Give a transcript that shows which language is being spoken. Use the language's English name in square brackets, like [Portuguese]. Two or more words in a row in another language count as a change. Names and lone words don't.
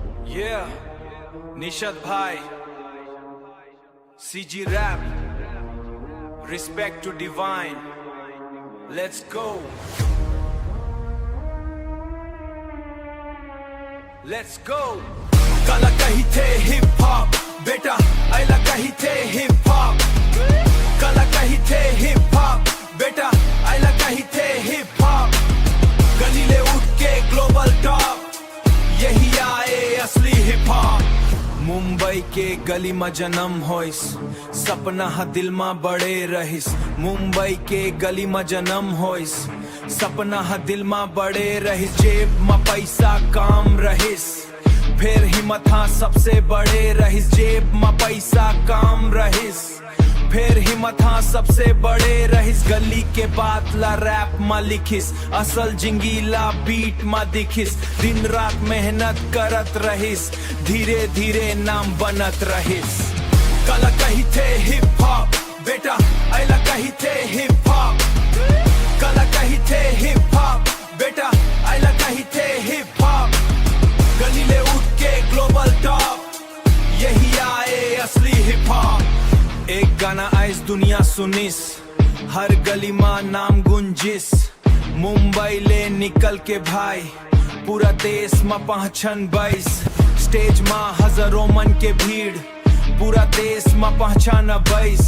[English] Yeah, Nishad Bhai, CG Rap, respect to divine. Let's go. Let's go. [Chhattisgarhi] काला कही थे [English] hip hop [Chhattisgarhi] बेटा, आइला कही थे [English] hip hop. [Chhattisgarhi] काला कही थे [English] hip hop [Chhattisgarhi] बेटा, आइला कही थे [English] hip hop. [Chhattisgarhi] गलीले उठ के [English] global top, [Chhattisgarhi] यही आए असली [English] hip hop. [Chhattisgarhi] मुंबई के गली में जन्म होइस, सपना हा दिल में बड़े रहिस. मुंबई के गली में जन्म होइस, सपना हा दिल में बड़े रहिस. जेब में पैसा काम रहिस, फिर हिम्मत हाँ सबसे बड़े रहिस. जेब में पैसा काम रहिस, फिर हिम्मत हाँ सबसे बड़े रहिस. गली के बात ला रैप मा लिखिस, असल जिंगीला बीट मा दिखिस. दिन रात मेहनत करत रहिस, धीरे धीरे नाम बनत रहिस. काला कही थे [English] hip hop [Chhattisgarhi] बेटा, आइला कही थे [English] hip hop. [Chhattisgarhi] काला कही थे [English] hip hop [Chhattisgarhi] बेटा, आइला कही थे [English] hip hop. [Chhattisgarhi] गलीले उठ के [English] global top, [Chhattisgarhi] यही आए असली [English] hip hop. [Chhattisgarhi] एक गाना आइस दुनिया सुनिस, हर गली माँ नाम गुंजिस. मुंबई ले निकल के भाई, पूरा देश माँ पहचान बैस. स्टेज माँ हजारों मन के भीड़, पूरा देश माँ पहचान बैस.